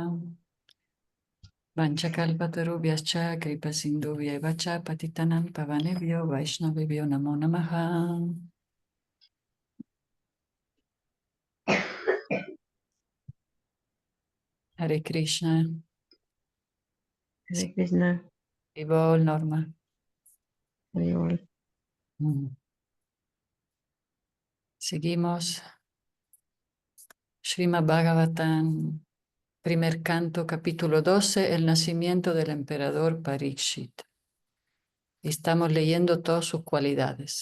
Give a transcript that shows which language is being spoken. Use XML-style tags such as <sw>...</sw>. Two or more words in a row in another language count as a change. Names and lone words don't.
<sa>वाञ्छाकल्पतरुभ्यश्च कृपासिन्धुभ्यच पतितानाम् पावनेभ्यो वैष्णवेभ्यो नमो नमह. Hare Krishna. Hare Krishna. Vivol Norma. Hare</sa> <es>Mm. Seguimos. Srimad Bhagavatam, primer canto, capítulo 12, el nacimiento del emperador Parikshit. Estamos leyendo todas sus cualidades.</es>